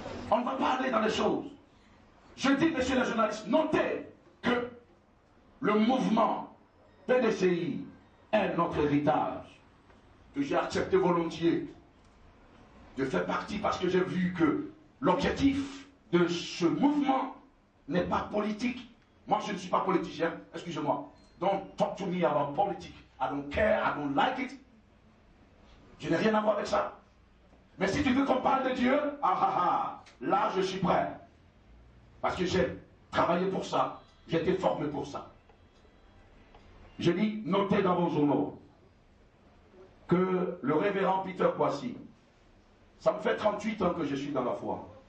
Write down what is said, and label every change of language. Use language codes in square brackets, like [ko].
[fr] On ne va pas aller dans les choses. Je dis, messieurs les journalistes, notez que le mouvement PDCI est notre héritage, que j'ai accepté volontiers de faire partie parce que j'ai vu que l'objectif de ce mouvement n'est pas politique. Moi, je ne suis pas politicien, excusez-moi. [en] Don't talk to me about politics. I don't care, I don't like it. [fr] Je n'ai rien à voir avec ça. Mais si tu veux qu'on parle de Dieu, là je suis prêt. Parce que j'ai travaillé pour ça. J'ai été formé pour ça. Je dis, notez dans vos journaux que le révérend Peter Kwasi, ça me fait 38 ans que je suis dans la foi.